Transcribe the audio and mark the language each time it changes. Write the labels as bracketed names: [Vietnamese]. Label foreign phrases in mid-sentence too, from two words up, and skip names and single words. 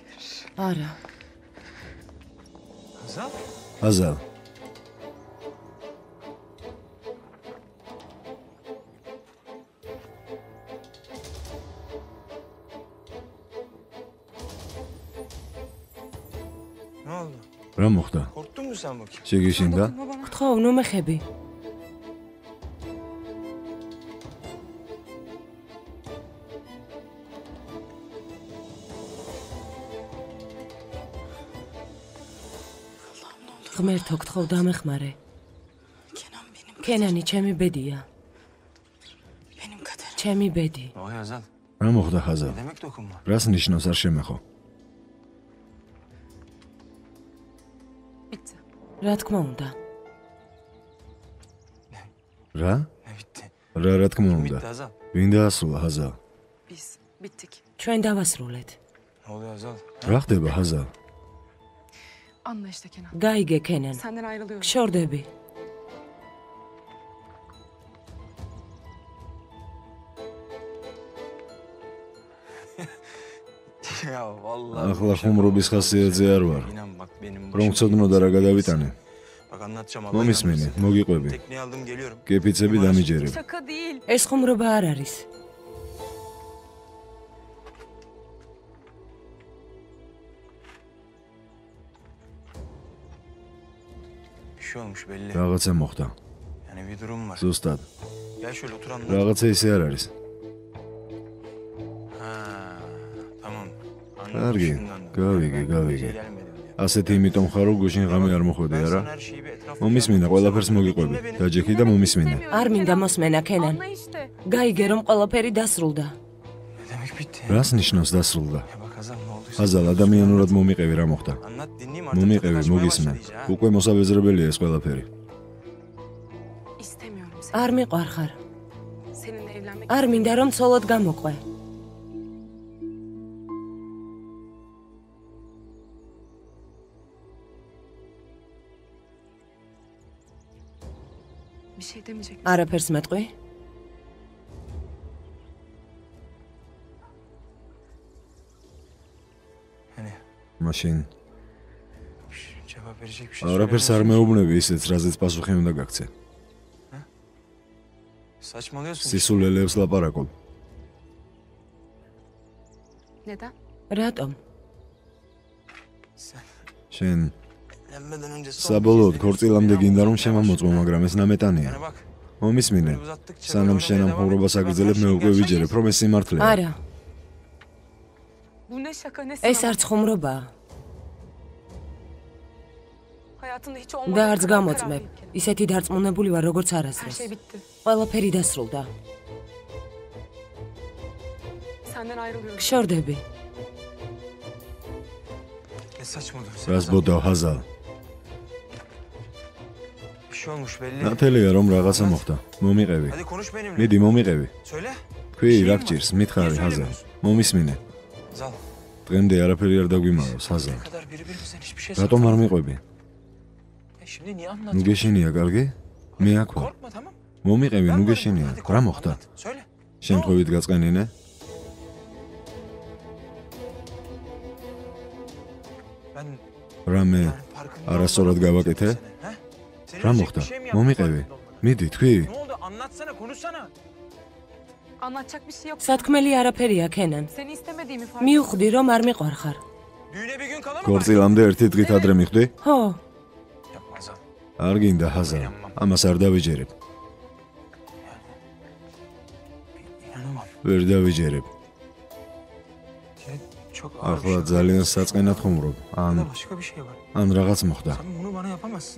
[Turkish] Hazal. Ne oldu? [Georgian] რა მოხდა? [Turkish] Korktun mu sen bakayım? [Georgian] შეგიშინდა? გთხოვ, ნუ მეხები. ღმერთო, გთხოვ, დამეხმარე. კენანი, ჩემი ბედია. ჩემი ბედი. [Turkish] Oy Hazal. [Georgian] რა მოხდა Hazal? [Turkish] Ne demek dokunma? [Georgian] რას ნიშნავს არ შემეხო? რა თქმა უნდა. რა? [Turkish] Ne bitti? [Georgian] რა თქმა უნდა. [Turkish] Bitti Hazal. [Georgian] ვინ დაასრულა Hazal? ჩვენ დავასრულეთ. [Turkish] Ne oluyor Hazal? [Georgian] რა ხდება Hazal? [Turkish] Anla işte Kenan. [Georgian] გაიგე, კენან. [Turkish] Senden ayrılıyorum. [Georgian] გშორდები. [Turkish] Ya vallahi. [Georgian] ახლა ხუმრობის ხასიათზე არ ვარ. [Turkish] İnan bak benim [Georgian] რომ ცოდნოდა რა გადავიტანე. [Turkish] Bak anlatacağım Allah. [Georgian] მომისმენი, მოგიყვები. [Turkish] Tekneyi aldım geliyorum. [Georgian] კეფიცები დამიჯერებ. [Turkish] Şaka değil. [Georgian] ეს ხუმრობა არ არის. [Turkish] Bir şey olmuş belli. [Georgian] რაღაცა მოხდა. [Turkish] Yani bir durum var. [Georgian] ზუსტად. [Turkish] Gel şöyle otur anlat. [Georgian] რაღაცა ისე არ არის. [Turkish] Ha, tamam. [Georgian] კარგი, [Turkish] Şimdi anladım. [Georgian] გავიგე, [Turkish] Ben [Georgian] გავიგე. [Turkish] gece gelmedim diye. [Georgian] ასეთი იმიტომ ხარ რომ გუშინ ღამე არ მოხვედი [Turkish] Ben [Georgian] არა? [Turkish] sana her şeyi bir etraflı [Georgian] მომისმინე, ყველაფერს მოგიყვები. დაჯექი და მომისმინე. არ მინდა მოსმენა, კენან. [Turkish] Anla işte. [Georgian] გაიგე, რომ ყველაფერი დასრულდა. [Turkish] Ne demek bitti? [Georgian] რას ნიშნავს დასრულდა? [Turkish] Ya bak Hazal ne olduysa. Hazal, [Georgian] ადამიანურად მომიყევი რა მოხდა? [Turkish] Anlat dinleyeyim artık. [Georgian] მომიყევი, [Turkish] tadı kaçmaya [Georgian] მოგისმენ. [Turkish] başladı iyice, ha. [Georgian] უკვე მოსაბეზრებელია ეს ყველაფერი. [Turkish] İstemiyorum seni. [Georgian] არ მიყვარხარ. [Turkish] Seninle evlenmek [Georgian] არ მინდა, რომ ცოლად გამოყვე. [Turkish] bir şey demeyecek misin? [Georgian] არაფერს მეტყვი? [Turkish] Hani [Georgian] მაშინ [Turkish] cevap verecek bir şey [Georgian] არაფერს არ მეუბნები ისეც, რაზეც პასუხი უნდა გაქცე. [Turkish] Saçmalıyorsun. [Georgian] სისულელეებს ლაპარაკობ. [Turkish] Neden? [Georgian] რატომ? [Turkish] Sen [Georgian] შენ [Turkish] evlenmeden önce son [Georgian] საბოლოოდ [Turkish] bir kez [Georgian] ქორწილამდე [Turkish] beni [Georgian] გინდა რომ [Turkish] aldatmaya [Georgian] შემამოწმო, [Turkish] başladın. [Georgian] მაგრამ ეს ნამეტანია. [Turkish] Yani bak. [Georgian] მომისმინე. [Turkish] böyle uzattıkça [Georgian] სანამ [Turkish] böyle [Georgian] შენ ამ [Turkish] oynamaya devam [Georgian] ხოვრობას [Turkish] ettik. [Georgian] აგრძელებ, მე [Turkish] Bak, [Georgian] უკვე [Turkish] her şey [Georgian] ვიჯერებ, რომ ეს სიმართლეა. არა, [Turkish] Bu ne şaka ne [Georgian] ეს [Turkish] sınav? [Georgian] არც ხუმრობაა. [Turkish] Hayatında hiç [Georgian] და [Turkish] olmadığı [Georgian] არც [Turkish] kadar [Georgian] გამოწმებ. [Turkish] kararlıyım Kenan. [Georgian] ისეთი დარწმუნებული ვარ, როგორც [Turkish] Her [Georgian] არასდროს. [Turkish] şey bitti. [Georgian] ყველაფერი დასრულდა. [Turkish] Senden ayrılıyorum. [Georgian] გშორდები. [Turkish] Ne saçmalıyorsun? [Georgian] რას ბოდავ Hazal? Bir şey olmuş belli. ნათელია რომ რაღაცა მოხდა. მომიყევი. [Turkish] Hadi konuş benimle. [Georgian] მიდი მომიყევი. [Turkish] Söyle. [Georgian] თქვი [Turkish] Şeyim [Georgian] რა [Turkish] var. [Georgian] გჭირს? [Turkish] Niye [Georgian] მითხარი Hazal. [Turkish] söylemiyorsun? [Georgian] მომისმინე. Zal. დღემდე არაფერი არ დაგვიმარავს Hazal. [Turkish] Ne kadar birbirimizden hiçbir şey [Georgian] რატომ არ მიყვები? [Turkish] Ya şimdi niye [Georgian] ნუ [Turkish] anlatıyorsun? [Georgian] გეშინია, კარგი? მე აქ ვარ. [Turkish] Korkma tamam. [Georgian] მომიყევი, [Turkish] Ben [Georgian] ნუ [Turkish] varım. [Georgian] გეშინია. [Turkish] Hadi [Georgian] რა [Turkish] korkma, [Georgian] მოხდა? [Turkish] anlat. Söyle. [Georgian] შემთხვევით გაწყენინე? [Turkish] Ben [Georgian] რამე [Turkish] yani farkında [Georgian] არასწორად [Turkish] olmadan [Georgian] გავაკეთე? [Turkish] seni, he? Senin [Georgian] რა [Turkish] için [Georgian] მოხდა? [Turkish] bir şey mi yaptım [Georgian] მომიყევი. [Turkish] farkında olmadan? [Georgian] მიდი, თქვი. [Turkish] Ne oldu? Anlatsana, konuşsana. Anlatacak bir şey yok. [Georgian] სათქმელი არაფერია, კენან. [Turkish] Seni istemediğimi fark [Georgian] მივხვდი, რომ არ მიყვარხარ. [Turkish] Düğüne bir gün kala mı var? [Georgian] ქორწილამდე ერთი დღით ადრე მიხვდი? ხო, [Turkish] Yapma Zal. [Georgian] არ გინდა Hazal. ამას არ დავიჯერებ. [Turkish] İnanamam. [Georgian] ვერ დავიჯერებ. [Turkish] Ya, çok ağır bir [Georgian] ახლა [Turkish] şey. [Georgian] ძალიან საწყენად ხუმრობ. Burada başka bir şey var. ან რაღაც მოხდა. [Turkish] Sen bunu bana yapamazsın.